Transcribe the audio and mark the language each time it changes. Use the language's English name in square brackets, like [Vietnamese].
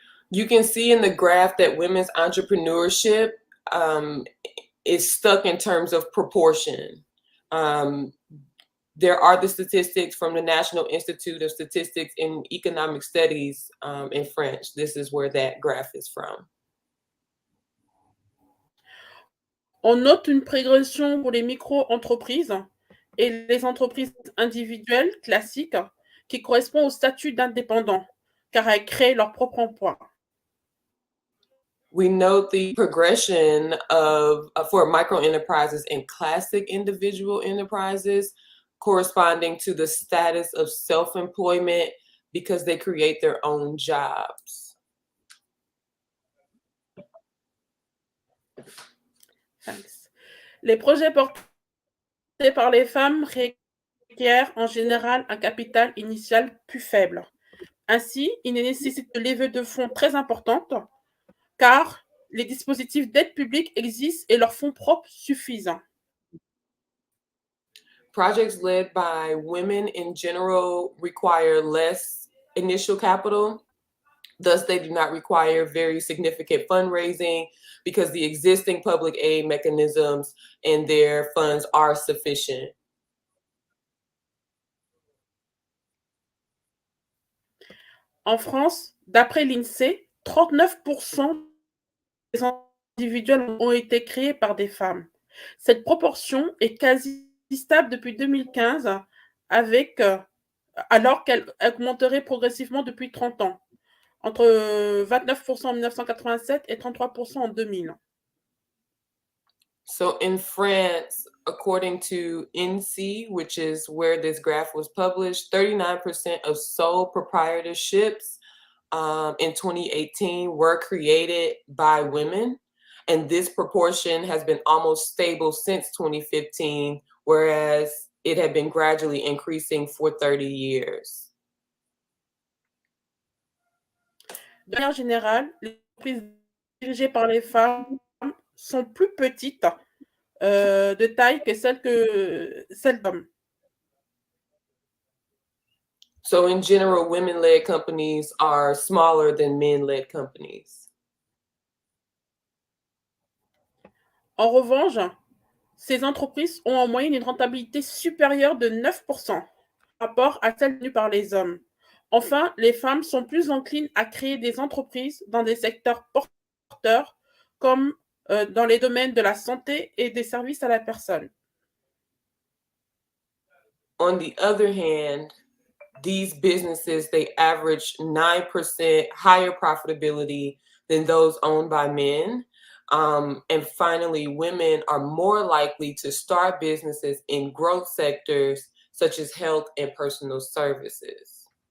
[English] You can see in the graph that women's entrepreneurship is stuck in terms of proportion. There are the statistics from the National Institute of Statistics and Economic Studies in French. This is where that graph is from. [French] On note une progression pour les micro-entreprises et les entreprises individuelles classiques qui correspond au statut d'indépendant, car elles créent leur propre emploi. [English] We note the progression of for micro enterprises and classic individual enterprises corresponding to the status of self-employment because they create their own jobs. Thanks. [French] Les projets portés par les femmes requièrent en général un capital initial plus faible. Ainsi, il nécessite de levées de fonds très importantes car les dispositifs d'aide publique existent et leurs fonds propres suffisent. [English] Projects led by women in general require less initial capital. Thus, they do not require very significant fundraising because the existing public aid mechanisms and their funds are sufficient. [French] En France, d'après l'INSEE, 39% des individuels ont été créés par des femmes. Cette proportion est quasi stable depuis 2015, alors qu'elle augmenterait progressivement depuis 30 ans, entre 29% en 1987 et 33% en 2000. [English] So in France, according to INSEE, which is where this graph was published, 39% of sole proprietorships in 2018 were created by women. And this proportion has been almost stable since 2015, whereas it had been gradually increasing for 30 years. [French] De manière générale, les entreprises dirigées par les femmes sont plus petites de taille que celles d'hommes. [English] So in general, women-led companies are smaller than men-led companies. [French] En revanche, ces entreprises ont en moyenne une rentabilité supérieure de 9% par rapport à celle tenue par les hommes. Enfin, les femmes sont plus enclines à créer des entreprises dans des secteurs porteurs comme dans les domaines de la santé et des services à la personne. [English] On the other hand, these businesses, they average 9% higher profitability than those owned by men. And finally, women are more likely to start businesses in growth sectors such as health and personal services.